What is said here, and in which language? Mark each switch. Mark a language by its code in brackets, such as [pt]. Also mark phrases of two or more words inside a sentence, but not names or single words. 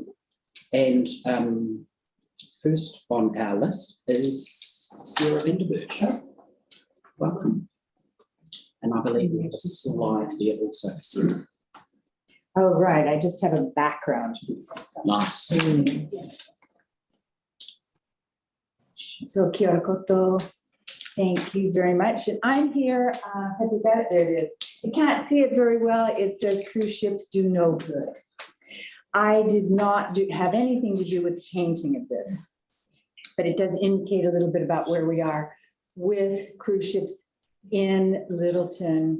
[en] And first on our list is Sarah Vanderberg. Welcome. And I believe we have a slide there also for Sarah. Oh, right. I just have a background piece. Nice. So, [mi] kia ora koto. [en] Thank you very much. And I'm here. Have you got it? There it is. You can't see it very well. It says cruise ships do no good. I did not have anything to do with the painting of this, but it does indicate a little bit about where we are with cruise ships in Littleton.